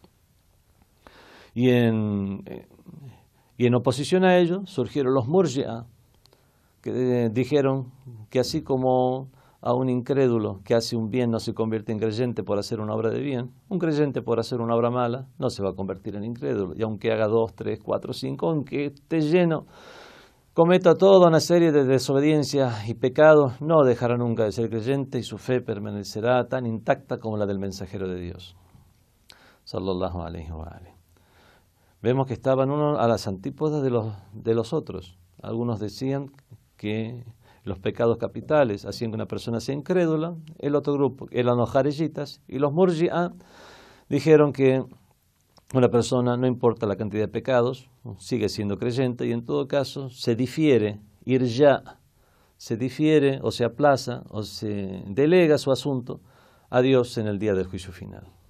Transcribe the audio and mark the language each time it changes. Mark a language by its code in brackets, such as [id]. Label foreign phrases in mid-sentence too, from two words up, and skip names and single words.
[es] Y en oposición a ello surgieron los murji'a, que dijeron que así como a un incrédulo que hace un bien no se convierte en creyente por hacer una obra de bien, un creyente por hacer una obra mala no se va a convertir en incrédulo. Y aunque haga 2, 3, 4, 5, aunque esté lleno, cometa toda una serie de desobediencias y pecados, no dejará nunca de ser creyente y su fe permanecerá tan intacta como la del mensajero de Dios. [ar] صلى الله عليه وعليه. [es] Vemos que estaban uno a las antípodas de los otros. Algunos decían que los pecados capitales hacían que una persona sea incrédula. El otro grupo eran los jareyitas y los murji'a dijeron que una persona, no importa la cantidad de pecados, sigue siendo creyente y en todo caso se difiere, se difiere o se aplaza o se delega su asunto a Dios en el día del juicio final.